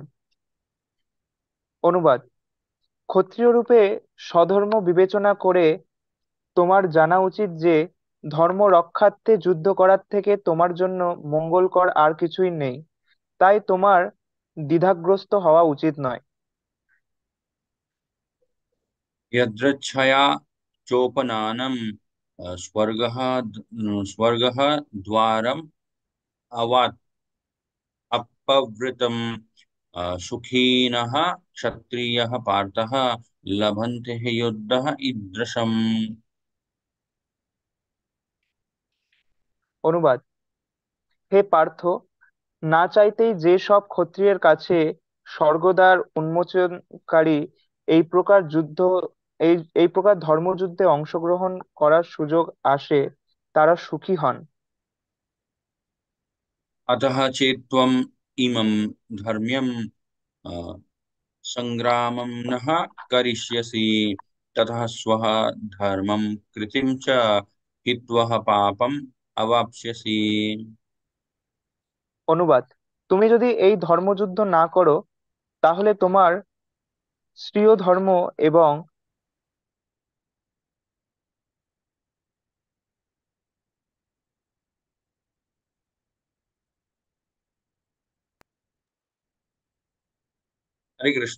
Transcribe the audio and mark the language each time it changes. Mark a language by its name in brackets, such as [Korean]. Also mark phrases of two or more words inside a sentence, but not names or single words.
[Bangla] অনুবাদ: ক্ষত্রিয় রূপে স্বধর্ম বিবেচনা করে তোমার জানা উচিত যে ধর্ম রক্ষার্থে যুদ্ধ করার থেকে তোমার জন্য মঙ্গলকর আর কিছুই নেই। তাই তোমার দ্বিধাগ্রস্ত হওয়া উচিত নয়। [Sanskrit] यदृच्छया चोपनानं स्वर्गः द्वारम् अवात् अपवृतम् सुखिनः क्षत्रियः पार्थः लभन्ते युद्धः ईदृशम्। [Bangla] অনুবাদ: হে পার্থ, না চাইতেই যে সব ক্ষত্রিয়ের কাছে স্বর্গদ্বার উন্মোচনকারী এই প্রকার যুদ্ধ এই এই প্রকার ধর্মযুদ্ধে অংশগ্রহণ করার সুযোগ আসে, তারা সুখী হন। [Sanskrit] अतः चेत्त्वम् इमं धर्म्यम् सङ्ग्रामं नः करिष्यसि, ततः स्वः धर्मं कृतिं च हित्वः पापम् अवाप्स्यसि। [Bangla] অনুবাদ: তুমি যদি এই ধর্মযুদ্ধ না করো, তাহলে তোমার স্বীয় ধর্ম এবং হরে কৃষ্ণ।